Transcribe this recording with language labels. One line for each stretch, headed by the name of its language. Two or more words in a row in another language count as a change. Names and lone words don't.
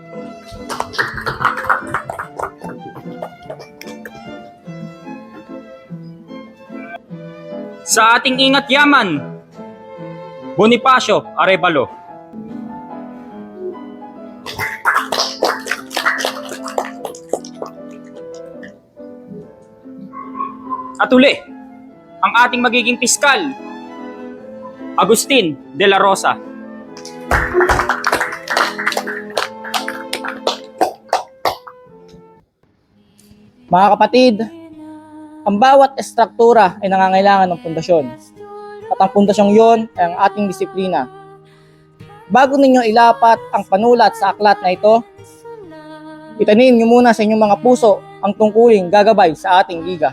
Filipino: Sa ating ingat yaman, Bonifacio Arevalo. At uli, ang ating magiging piskal, Agustin de la Rosa. Mga kapatid, ang bawat estruktura ay nangangailangan ng pundasyon. At ang pundasyong yon ay ang ating disiplina. Bago ninyo ilapat ang panulat sa aklat na ito, itanim nyo muna sa inyong mga puso ang tungkuling gagabay sa ating liga.